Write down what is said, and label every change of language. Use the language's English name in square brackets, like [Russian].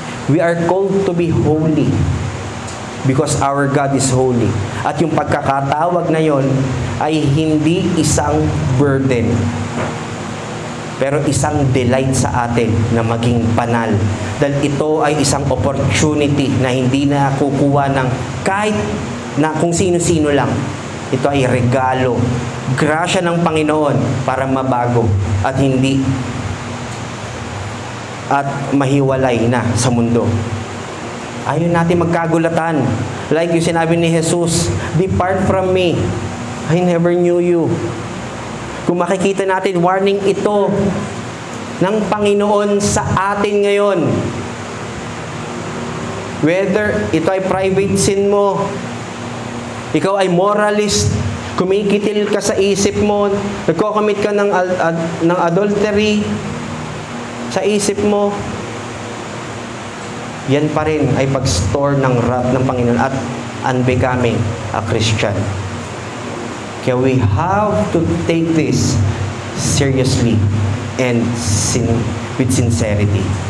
[English] We are called to be holy because our God is holy. [Filipino] At yung pagkakatawag na yon ay hindi isang burden, pero isang delight sa atin na maging banal. Dahil ito ay isang opportunity na hindi na kukuha ng kahit na kung sino-sino lang. Ito ay regalo, grasya ng Panginoon para mabago at hindi at mahiwalay na sa mundo. Ayaw natin magkagulatan. [English] Like [Filipino] yung sinabi ni [English] Jesus, "Depart from me, I never knew you." [Filipino] Kung makikita natin, warning ito ng Panginoon sa atin ngayon. Whether ito ay private sin mo, ikaw ay moralist, kumikitil ka sa isip mo, nagko-commit ka ng adultery sa isip mo, yan pa rin ay pag-store ng wrath ng Panginoon at [English] unbecoming a Christian. [Filipino] Kaya [English] we have to take this seriously and with sincerity.